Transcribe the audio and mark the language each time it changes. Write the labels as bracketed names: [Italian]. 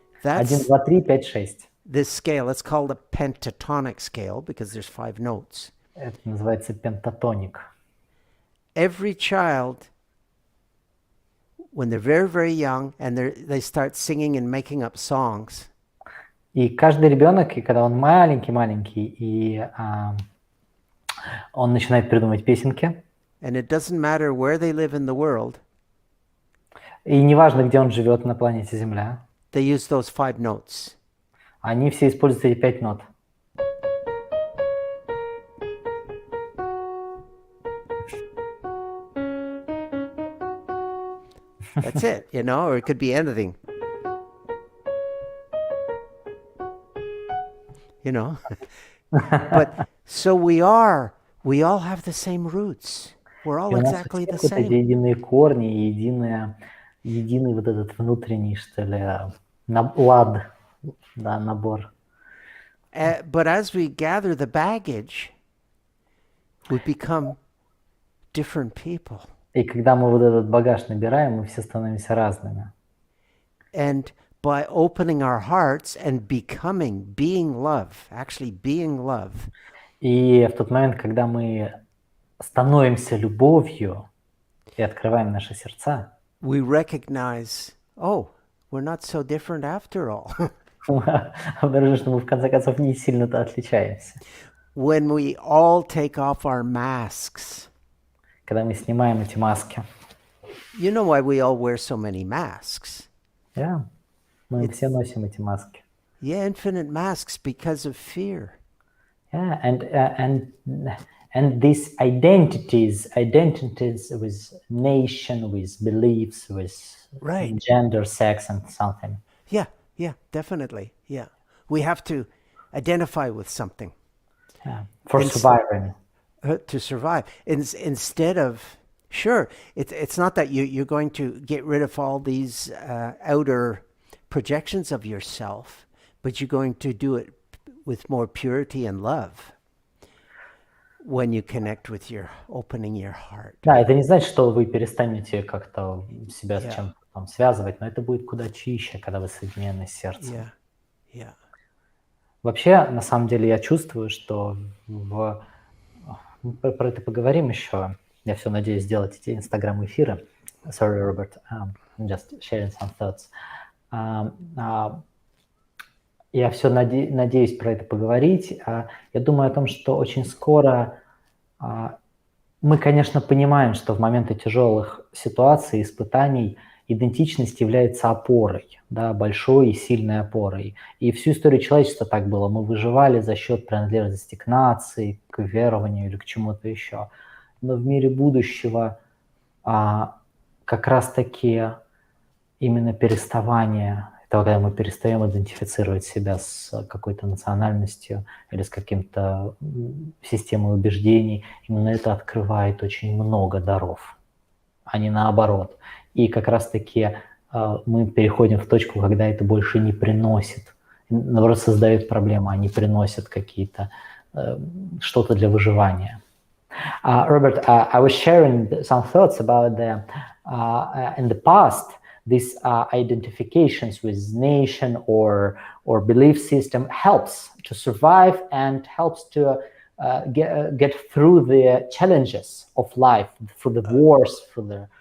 [English] 1, That's 2, 3, 5, 6. this scale. It's called a pentatonic scale because there's 5 notes. [Russian] Это называется пентатоник. [English] Every child, when they're very young and they start singing and making up songs, [Russian] И каждый ребенок, и когда он маленький, и он начинает придумывать песенки, [English] and it doesn't matter where they live in the world, [Russian] и неважно, где он живет на планете Земля, [English] they use those 5 notes. [Russian] они все используют эти 5 нот. [English] That's it, or it could be anything. But so we all have the same roots. We're [Russian] И [English] all [Russian] у нас у [English] exactly the [Russian] всех вот эти [English] same. [Russian] единые корни, и единый вот этот внутренний, что ли, лад, да, набор. [English] But as we gather the baggage, we become different people. [Russian] И когда мы вот этот багаж набираем, мы все становимся разными. [English] And by opening our hearts and being love, actually being love. [Russian] И в тот момент, когда мы становимся любовью и открываем наши сердца, [English] We recognize, we're not so different after all. [Russian] обнаружим, что мы в конце концов не сильно-то отличаемся. [English] When we all take off our masks. [Russian] Когда мы снимаем эти маски. [English] You know why we all wear so many masks? [Russian] Yeah. Мы все носим эти маски. [English] Yeah, infinite masks because of fear. Yeah, and these identities with nation, with beliefs, with Right. gender, sex, and something. Yeah, definitely. Yeah. We have to identify with something. Yeah. For surviving. To survive. Instead of, sure, it's not that you're going to get rid of all these outer projections of yourself, but you're going to do it with more purity and love when you connect with opening your heart. [Russian] Да, это не значит, что вы перестанете как-то себя с чем-то там связывать, но это будет куда чище, когда вы соединены с сердцем. [English] Yeah. [Russian] Вообще, на самом деле, я чувствую, что мы про это поговорим еще. Я все надеюсь сделать эти инстаграм-эфиры. [English] Sorry, Robert, I'm just sharing some thoughts. [Russian] Я все надеюсь про это поговорить. Я думаю о том, что очень скоро мы, конечно, понимаем, что в моменты тяжелых ситуаций, испытаний идентичность является опорой, да, большой и сильной опорой. И всю историю человечества так было. Мы выживали за счет принадлежности к нации, к верованию или к чему-то еще. Но в мире будущего как раз-таки именно переставание, того, когда мы перестаем идентифицировать себя с какой-то национальностью или с каким-то системой убеждений, именно это открывает очень много даров, а не наоборот. И как раз-таки мы переходим в точку, когда это больше не приносит, наоборот, создает проблемы, а не приносят какие-то что-то для выживания. [English] Robert, I was sharing some thoughts about in the past, these identifications with nation or belief system helps to survive and helps to get through the challenges of life, through the wars, through the